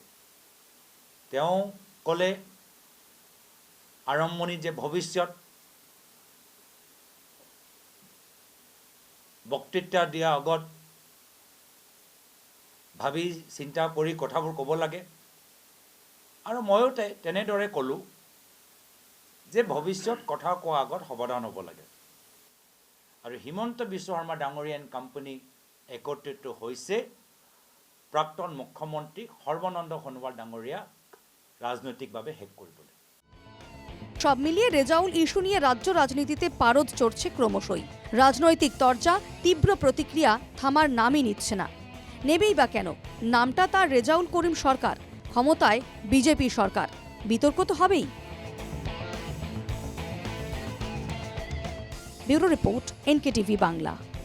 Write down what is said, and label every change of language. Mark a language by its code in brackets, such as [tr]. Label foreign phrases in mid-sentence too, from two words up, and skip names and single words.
[as] তেওঁ ক'লে আৰম্ভণিত যে ভৱিষ্যত বক্তৃতা দিয়াৰ আগত ভাবি চিন্তা কৰি কথাবোৰ ক'ব লাগে, আৰু ময়ো তেনেদৰে ক'লোঁ যে ভৱিষ্যত কথা কোৱাৰ আগত সাৱধান হ'ব লাগে। আৰু হিমন্ত বিশ্ব শৰ্মা ডাঙৰীয়া [en] and company [as] একত্ৰিত হৈছে প্ৰাক্তন মুখ্যমন্ত্ৰী সৰ্বানন্দ সোণোৱাল ডাঙৰীয়া ৰাজনৈতিকভাৱে শেষ কৰিবলৈ। [bn] সব মিলিয়ে রেজাউল ইস্যু নিয়ে রাজ্য রাজনীতিতে পারদ চড়ছে ক্রমশই। রাজনৈতিক তরজা, তীব্র প্রতিক্রিয়া থামার নামই নিচ্ছে না। নেবেই বা কেন? নামটা তার রেজাউল করিম সরকার, ক্ষমতায় বিজেপি সরকার, বিতর্ক তো হবেই। [en] bureau report, [bn] NKTV বাংলা।